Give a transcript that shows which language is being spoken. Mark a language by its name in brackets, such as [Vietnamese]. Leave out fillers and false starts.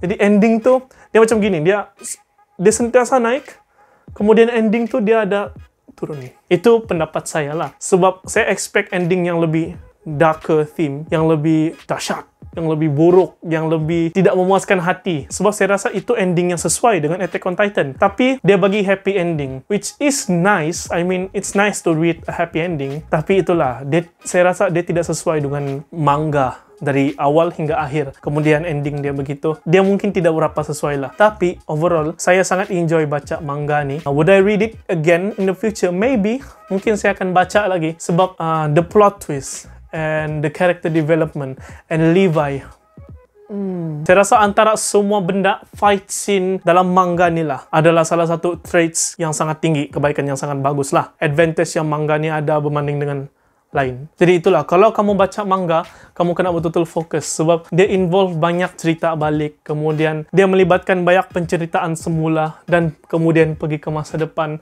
[Malay] Jadi ending tu, dia macam gini. Dia sentiasa naik, kemudian ending tu dia ada turun. Itu pendapat saya lah. Sebab saya expect ending yang lebih darker theme, yang lebih dahsyat, yang lebih buruk, yang lebih tidak memuaskan hati. Sebab saya rasa itu ending yang sesuai dengan Attack on Titan. Tapi dia bagi [English] happy ending, which is nice. I mean, it's nice to read a happy ending. [Malay] Tapi itulah, saya rasa dia tidak sesuai dengan manga dari awal hingga akhir. Kemudian ending dia begitu. Dia mungkin tidak berapa sesuai lah. Tapi overall, saya sangat enjoy baca manga ni. [English] Would I read it again in the future? Maybe. [Malay] Mungkin saya akan baca lagi. Sebab [English] the plot twist and the character development and Levi. [Malay] Saya rasa antara semua benda, fight scene dalam manga ni lah adalah salah satu traits yang sangat tinggi, kebaikan yang sangat bagus lah. Advantage yang manga ni ada berbanding dengan lain. Jadi itulah, kalau kamu baca manga, kamu kena betul-betul fokus sebab dia involve banyak cerita balik, kemudian dia melibatkan banyak penceritaan semula dan kemudian pergi ke masa depan.